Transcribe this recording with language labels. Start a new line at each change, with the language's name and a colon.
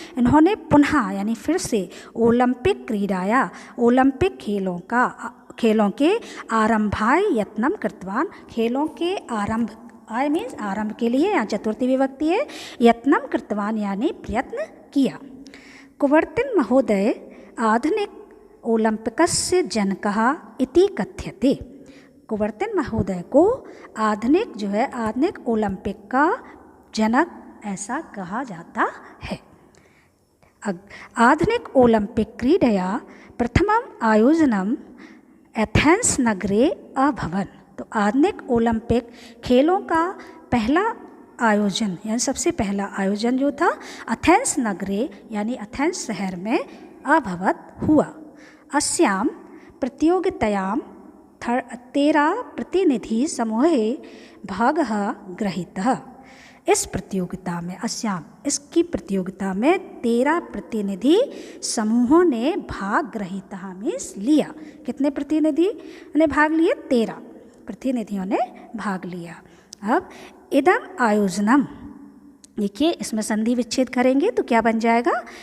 Hindi: इन्होंने पुनः यानी फिर से ओलंपिक क्रीडाया ओलंपिक खेलों के आरंभाय यत्नम कृतवान, खेलों के आरंभ, आय मीन्स आरंभ के लिए, यहाँ चतुर्थी विभक्ति है, यत्नम कृतवान यानी प्रयत्न किया।
Sanskrit: कुबर्तेन महोदय आधुनिक ओलंपिकस्य जनकः इति कथ्यते।
Hindi: कुबर्तेन महोदय को आधुनिक ओलंपिक का जनक ऐसा कहा जाता है।
Sanskrit: आधुनिक ओलंपिक क्रीडया प्रथमम आयोजनम एथेंस नगरे अभवन्।
Hindi: तो आधुनिक ओलंपिक खेलों का पहला आयोजन यानी सबसे पहला आयोजन जो था एथेंस नगरे यानी एथेंस शहर में अभवत् हुआ।
Sanskrit: अस्यां प्रतियोगितायां 13 प्रतिनिधि समूहे भागः गृहीतः।
Hindi: इस प्रतियोगिता में इसकी प्रतियोगिता में 13 प्रतिनिधि समूहों ने भाग गृहीतः मीन्स लिया। कितने प्रतिनिधि ने भाग लिए? 13 प्रतिनिधियों ने भाग लिया। अब इदम आयोजनम, देखिए इसमें संधि विच्छेद करेंगे तो क्या बन जाएगा?